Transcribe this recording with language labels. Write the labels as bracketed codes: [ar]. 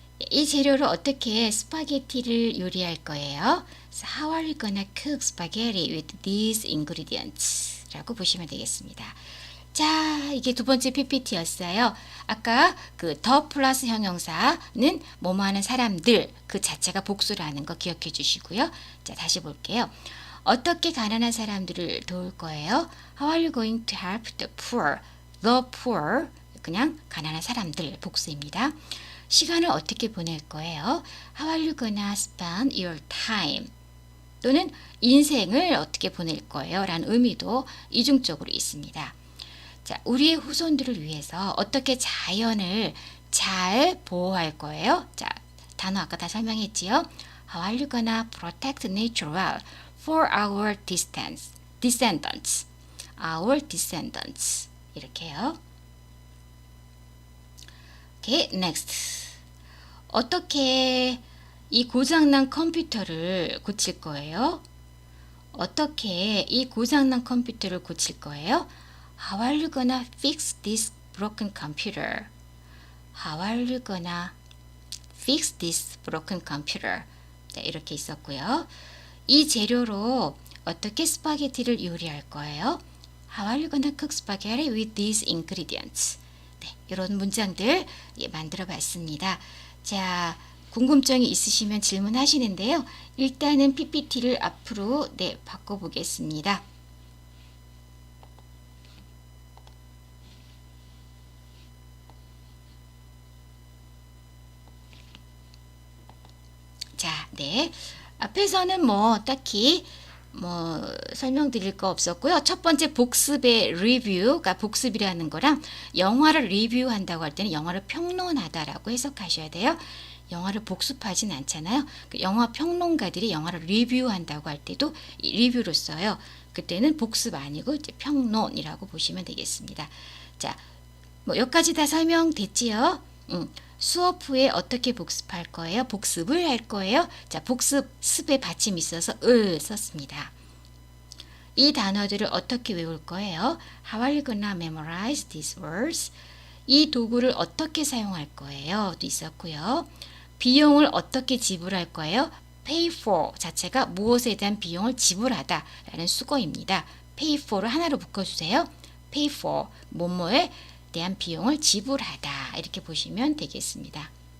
[ko] 이 재료로 어떻게 스파게티를 요리할 거예요? [en] So how are you gonna cook spaghetti with these ingredients? [ko] 라고 보시면 되겠습니다. 자, 이게 두 번째 PPT였어요. 아까 그 더 플러스 형용사는 뭐뭐 하는 사람들 그 자체가 복수라는 거 기억해 주시고요. 자, 다시 볼게요. 어떻게 가난한 사람들을 도울 거예요? [en] How are you going to help the poor? The poor [ko] 그냥 가난한 사람들 복수입니다. 시간을 어떻게 보낼 거예요? [en] How are you gonna spend your time? [ko] 또는 인생을 어떻게 보낼 거예요? 라는 의미도 이중적으로 있습니다. 자, 우리의 후손들을 위해서 어떻게 자연을 잘 보호할 거예요? 자, 단어 아까 다 설명했지요? [en] How are you gonna protect nature well for our descendants? Our descendants. [ko] 이렇게요. [en] Okay, next. [ko] 어떻게 이 고장난 컴퓨터를 고칠 거예요? 어떻게 이 고장난 컴퓨터를 고칠 거예요? [en] How are you gonna fix this broken computer? How are you gonna fix this broken computer? [ko] 네, 이렇게 있었고요. 이 재료로 어떻게 스파게티를 요리할 거예요? [en] How are you gonna cook spaghetti with these ingredients? [ko] 네, 이런 문장들 만들어 봤습니다. 자, 궁금증이 있으시면 질문하시는데요. 일단은 PPT를 앞으로 바꿔보겠습니다. 자, 네. 앞에서는 딱히 설명드릴 거 없었고요. 첫 번째 복습의 리뷰가 복습이라는 거랑 영화를 리뷰한다고 할 때는 영화를 평론하다라고 해석하셔야 돼요. 영화를 복습하진 않잖아요. 영화 평론가들이 영화를 리뷰한다고 할 때도 리뷰로 써요. 그때는 복습 아니고 이제 평론이라고 보시면 되겠습니다. 자, 여기까지 다 설명됐지요? 수업 후에 어떻게 복습할 거예요? 복습을 할 거예요? 자, 복습, 습의 받침이 있어서 을 썼습니다. 이 단어들을 어떻게 외울 거예요? [en] How are you gonna memorize these words? [ko] 이 도구를 어떻게 사용할 거예요? 도 있었고요. 비용을 어떻게 지불할 거예요? pay for 자체가 무엇에 대한 비용을 지불하다 라는 수거입니다. pay for를 하나로 묶어주세요. pay for, 뭐뭐에 대한 비용을 지불하다 이렇게 보시면 되겠습니다.